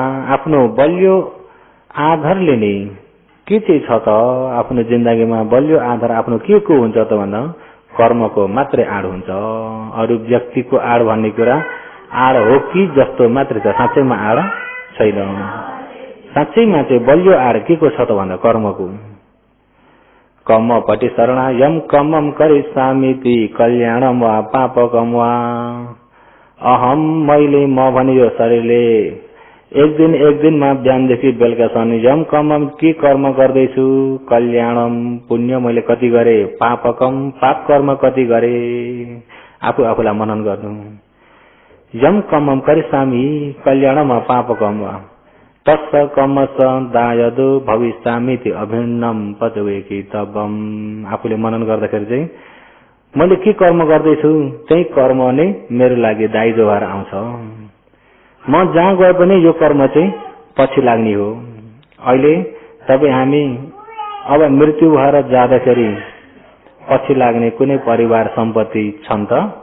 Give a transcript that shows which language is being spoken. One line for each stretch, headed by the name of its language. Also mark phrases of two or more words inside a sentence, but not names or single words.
Nepali: आफ्नो बलियो आधारले नै के चाहिँ छ त आफ्नो जिन्दगीमा बलियो आधार आफ्नो के को हुन्छ त भन्दा कर्मको मात्रै आड हुन्छ। अरू व्यक्तिको आड भन्ने कुरा आड हो कि जस्तो मात्रै छ, साँच्चैमा आड छैन। साँच्चैमा चाहिँ बलियो आड के को छ त भन्दा कर्मको।
Pali: कम्म पति शरणा यम कम्मम करिष्यामीति कल्याणम वा पापकम वा।
Nepali: अहम मैले म भने यो शरीरले एक दिनमा बिहानदेखि बेलुकासम्म
Pali: यम कम्मम
Nepali: के कर्म गर्दैछु, कल्याणम पुण्य मैले कति गरे, पापकम पाप कर्म कति गरे। आफूलाई मनन गर्नु।
Pali: यम कम्मम करिष्यामि कल्याणम पापकम वा तस्स कम्मस दायदो भविष्यामीति अभिन्नम पचवेकी तबम।
Nepali: आफूले मनन गर्दाखेरि चाहिँ मैले के कर्म गर्दैछु त्यही कर्म नै मेरो लागि दाइजो भएर आउँछ। म जहाँ गए पनि यो कर्म चाहिँ पछि लाग्ने हो। अहिले तपाईँ हामी अब मृत्यु भएर जाँदाखेरि पछि लाग्ने कुनै परिवार सम्पत्ति छन् त?